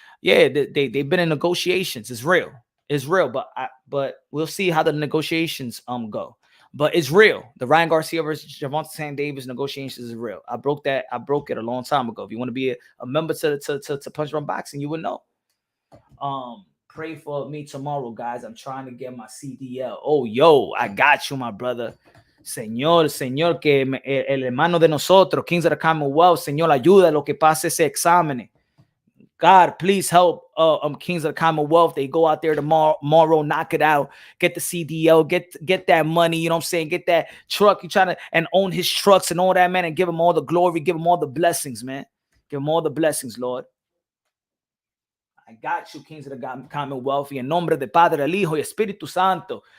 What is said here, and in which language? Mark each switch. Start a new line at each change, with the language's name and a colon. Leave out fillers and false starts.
English: Yeah, they've been in negotiations. It's real. It's real, but we'll see how the negotiations go. But it's real. The Ryan Garcia versus Gervonta Tank Davis negotiations is real. I broke it a long time ago. If you want to be a member to Punch Run Boxing, you would know. Pray for me tomorrow, guys. I'm trying to get my CDL. Oh, yo, I got you, my brother.
Spanish: Señor, que el hermano de nosotros, Kings of the Commonwealth, Señor, ayuda lo que pase ese examen.
English: God, please help Kings of the Commonwealth. They go out there tomorrow, knock it out, get the CDL, get that money, you know what I'm saying? Get that truck. You trying to and own his trucks and all that, man, and give him all the glory, give him all the blessings, man. Give him all the blessings, Lord. I got you, Kings of the Commonwealth.
Spanish: Y en nombre del Padre, del Hijo y Espíritu Santo.